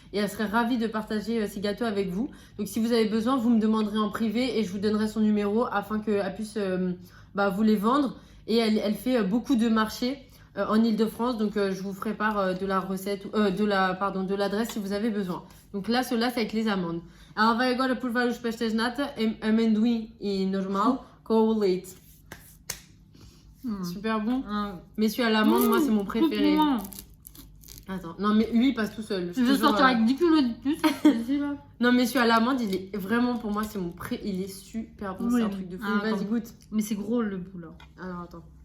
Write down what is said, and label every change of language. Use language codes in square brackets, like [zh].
[fr] Et elle serait ravie de partager ces gâteaux avec vous. Donc si vous avez besoin, vous me demanderez en privé et je vous donnerai son numéro afin qu'elle puisse vous les vendre. Et elle fait beaucoup de marchés en Ile-de-France, donc je vous ferai part de la recette, de l'adresse si vous avez besoin. Donc là, cela c'est avec les amandes. [pt] Ela vai agora provar os pastéis nata, amendoim e normal com o leite. [fr] Super bon. Mais celui à l'amande, moi c'est mon préféré. Attends, non mais lui il passe tout seul. Je vais sortir avec 10 kilos de plus. Non mais celui à l'amande, il est vraiment pour moi, c'est mon il est super bon, Oui. c'est un truc de fou. Ah, Vas-y, attends. goûte. Mais c'est gros le bout là. Alors attends.